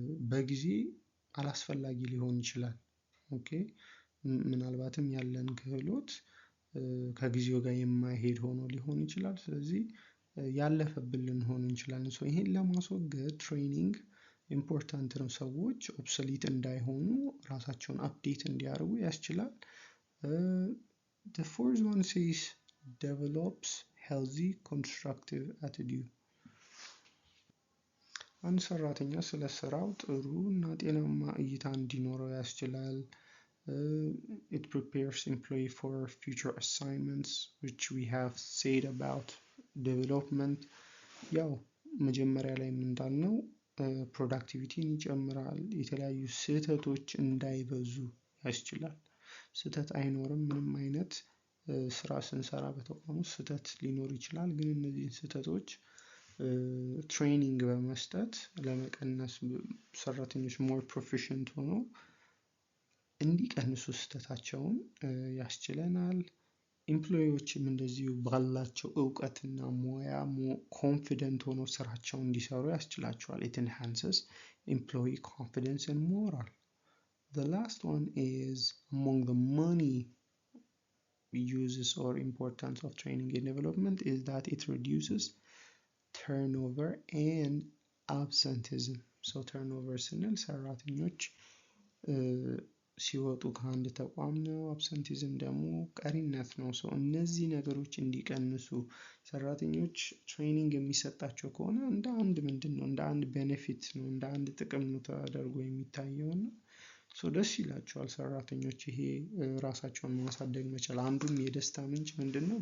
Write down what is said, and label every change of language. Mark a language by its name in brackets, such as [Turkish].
[Amharic] በጊዜ አላስፈላጊ ሊሆን ይችላል። ኦኬ ምናልባትም ያለን ክህሎት ከጊዜው ጋር የማይሄድ ሆኖ ሊሆን ይችላል። ስለዚህ ያለፈብን ልንሆን እንችላለን። ይሄን ለማስወገድ ትሬኒንግ ኢምፖርታንት ነው። ሰዎች ኦብሶሊት እንዳይሆኑ ራሳቸውን አፕዴት እንዲያደርጉ ያስችላል። [English] The fourth one says develops healthy constructive attitude. [Amharic] አንድ ሰራተኛ ስለ ስራው ጥሩ እና ጤናማ እይታ እንዲኖረው ያስችላል። [English] It prepares employee for future assignments, which we have said about development. [Amharic] ያው መጀመሪያ ላይ እንዳልነው ፕሮዳክቲቪቲን ይጨምራል። የተለያዩ ስህተቶች እንዳይበዙ ያስችላል። ስህተት አይኖርም። ምንም አይነት ስራ ስንሰራ በተቋም ውስጥ ስህተት ሊኖር ይችላል። ግን እነዚህን ስህተቶች ትሬኒንግ በመስጠት ለመቀነስ ሰራተኞች ሞር ፕሮፌሽንት ሆነው እንዲቀንሱ ስህተታቸውን ያስችለናል። ኤምፕሎይዎችም እንደዚሁ ባላቸው እውቀትና ሙያ ኮንፊደንት ሆነው ስራቸውን እንዲሰሩ ያስችላቸዋል። [English] It enhances employee confidence and morale. The last one is among the many uses or importance of training and development is that it reduces turnover and absenteeism. [Amharic] turnover ስንል ሰራተኞች ሲወጡ ከአንድ ተቋም ነው። አብሰንቲዝም ደግሞ ቀሪነት ነው። እነዚህ ነገሮች እንዲቀንሱ ሰራተኞች ትሬኒንግ የሚሰጣቸው ከሆነ እንደ አንድ እንደ አንድ ቤኔፊት ነው፣ እንደ አንድ ጥቅም ነው ተደርጎ የሚታየው እና ደስ ይላቸዋል ሰራተኞች። ይሄ ራሳቸውን ማሳደግ መቻል አንዱም የደስታ ምንጭ ምንድነው?